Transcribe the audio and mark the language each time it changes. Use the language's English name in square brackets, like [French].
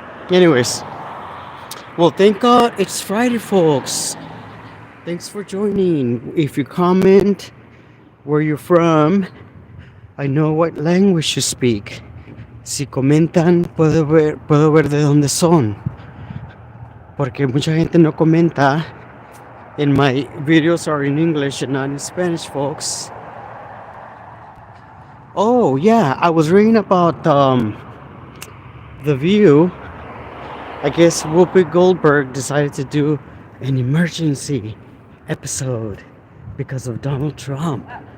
[English] Anyways, well, thank God it's Friday, folks. Thanks for joining. If you comment where you're from, I know what language you speak. [Spanish] Si comentan, puedo ver de dónde son. Porque mucha gente no comenta. [English] And my videos are in English and not in Spanish, folks. Oh, yeah, I was reading about The View. I guess Whoopi Goldberg decided to do an emergency episode because of Donald Trump.